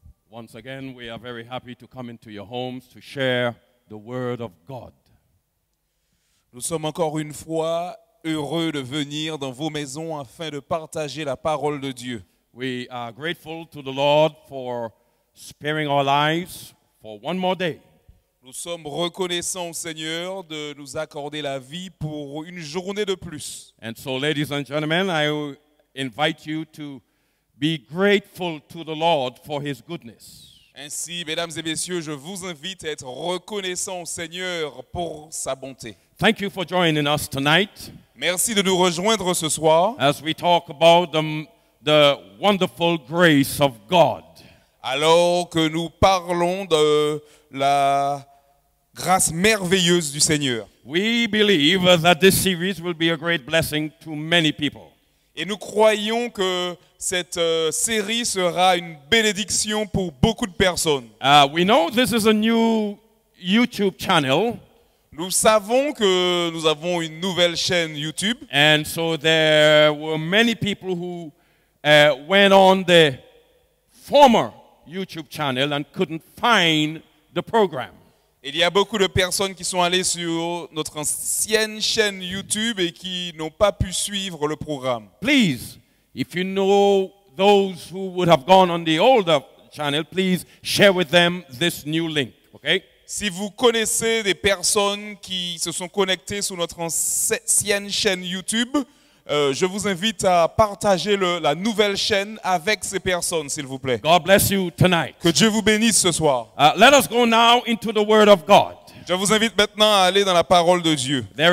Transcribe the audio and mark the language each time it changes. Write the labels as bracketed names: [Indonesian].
[English] Once again, we are very happy to come into your homes to share the word of God. [French] Nous sommes encore une fois heureux de venir dans vos maisons afin de partager la parole de Dieu. [English] We are grateful to the Lord for sparing our lives for one more day. [French] Nous sommes reconnaissants au Seigneur de nous accorder la vie pour une journée de plus. [English] And so, ladies and gentlemen, I will invite you to be grateful to the Lord for His goodness. [French] Ainsi, mesdames et messieurs, je vous invite à être reconnaissants au Seigneur pour sa bonté. [English] Thank you for joining us tonight [French] Merci de nous rejoindre ce soir [English] as we talk about the wonderful grace of God. [French] alors que nous parlons de la grâce merveilleuse du Seigneur. [English] We believe that this series will be a great blessing to many people. [French] Et nous croyons que cette série sera une bénédiction pour beaucoup de personnes. [English] We know this is a new YouTube channel, [French] Nous savons que nous avons une nouvelle chaîne YouTube. [English] and so there were many people who went on the former YouTube channel and couldn't find the program. [French] Il y a beaucoup de personnes qui sont allées sur notre ancienne chaîne YouTube et qui n'ont pas pu suivre le programme. [English] Please, if you know those who would have gone on the older channel, please share with them this new link, okay? [French] Si vous connaissez des personnes qui se sont connectées sur notre ancienne chaîne YouTube, je vous invite à partager la nouvelle chaîne avec ces personnes, s'il vous plaît. [English] God bless you tonight. [French] Que Dieu vous bénisse ce soir. [English] Let us go now into the Word of God. [French] Je vous invite maintenant à aller dans la parole de Dieu.